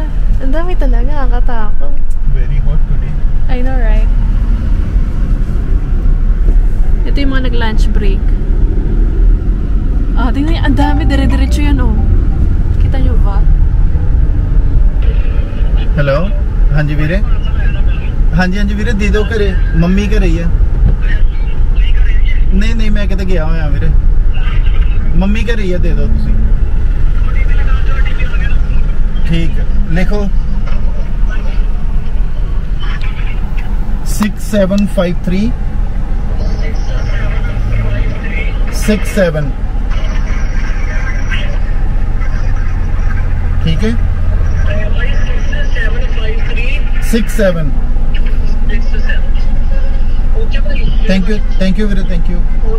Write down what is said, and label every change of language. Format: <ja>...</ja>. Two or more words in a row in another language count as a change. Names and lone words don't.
<tl>Ang dami talaga, nakakatakot.</tl> <en>Very hot today. I know, right?</en> <tl>Ito yung mga nag-lunch break. Tingnan niyo, ang dami, dire-diretso yan, oh. Kita nyo ba?</tl> <pa>Hello? ਹਾਂਜੀ ਵੀਰੇ ਹਾਂਜੀ ਵੀਰੇ ਦੇ ਦਿਓ ਘਰੇ ਮੰਮੀ ਘਰੇ ਹੀ ਆ ਨਹੀਂ ਮੈਂ ਕਿਤੇ ਗਿਆ ਹੋਇਆ ਵੀਰੇ ਮੰਮੀ ਘਰੇ ਹੀ ਆ ਦੇ ਦਿਓ ਤੁਸੀਂ ਠੀਕ ਹੈ ਲਿਖੋ 6753 67 ਠੀਕ ਹੈ 67</pa> <en>Thank you</en> <pa>ਵੀਰੇ</pa> <en>thank you</en>